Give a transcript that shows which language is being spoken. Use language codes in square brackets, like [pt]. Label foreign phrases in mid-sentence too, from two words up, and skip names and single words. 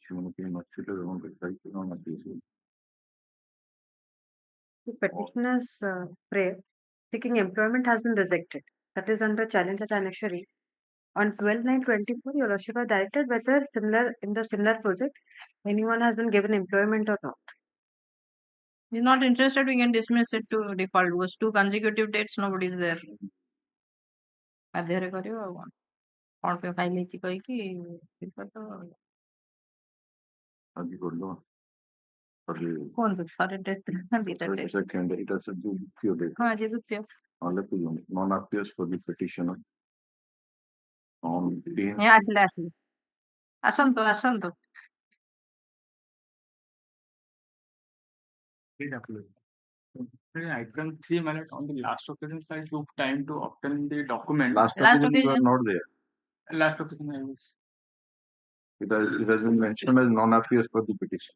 [en] The petitioner's prayer seeking employment has been rejected. That is under challenge at annexure. On 12/9/24, Your Lordship has directed whether in the similar project, anyone has been given employment or not. He's not interested, we can dismiss it to default because 2 consecutive dates, nobody is there. [or] ବାଧ୍ୟରେ କରିବ ଆଉ କଣ କଣ ପାଇଁ ଫାଇଲ ହେଇଛି କହିକି ଇଏ କରିଦବ ଆଉ। ଆଜି କରିଦବା। ଆଜି କୁହନ୍ତୁ ଥରେ ଡେଟ୍ ଦିଟା ଡେଟ୍ [en] second, it has a ଦ୍ୱିତୀୟ date. [or] ହଁ ଆଜି ଦ୍ୱିତୀୟ [en] Non-appears for the petitioner on [or] ଏ ଆସିଲେ ଆସନ୍ତୁ ଆସନ୍ତୁ। [en] Item 3, my lord, on the last occasion, I took time to obtain the document. last Last occasion you are occasion. not there. Last occasion I was. It has been mentioned as non-appears for the petition.